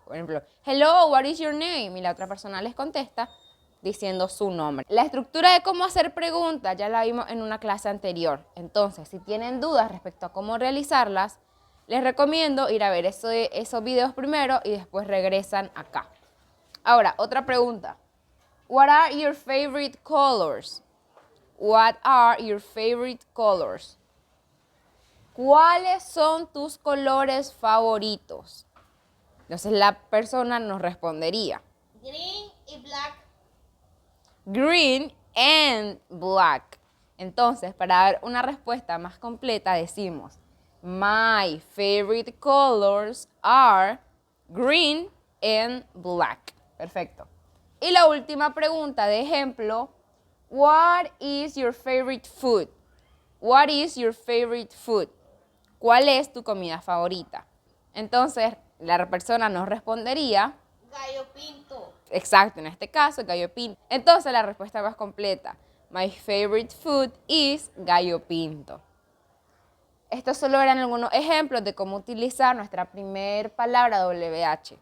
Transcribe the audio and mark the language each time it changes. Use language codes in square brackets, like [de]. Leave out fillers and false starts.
[es] Por ejemplo, [en] hello, what is your name? [es] Y la otra persona les contesta diciendo su nombre. La estructura de cómo hacer preguntas ya la vimos en una clase anterior. Entonces, si tienen dudas respecto a cómo realizarlas, les recomiendo ir a ver esos videos primero y después regresan acá. Ahora, otra pregunta. [en] What are your favorite colors? What are your favorite colors? [es] ¿Cuáles son tus colores favoritos? Entonces la persona nos respondería. [en] Green y black. Green and black. [es] Entonces, para dar una respuesta más completa decimos, [en] my favorite colors are green and black. [es] Perfecto. Y la última pregunta de ejemplo, [en] what is your favorite food? What is your favorite food? [es] ¿Cuál es tu comida favorita? Entonces, la persona nos respondería Gallo pinto. exacto, en este caso, gallo pinto. Entonces, la respuesta más completa. [en] My favorite food is gallo pinto. [es] Estos solo eran algunos ejemplos de cómo utilizar nuestra primer palabra WH.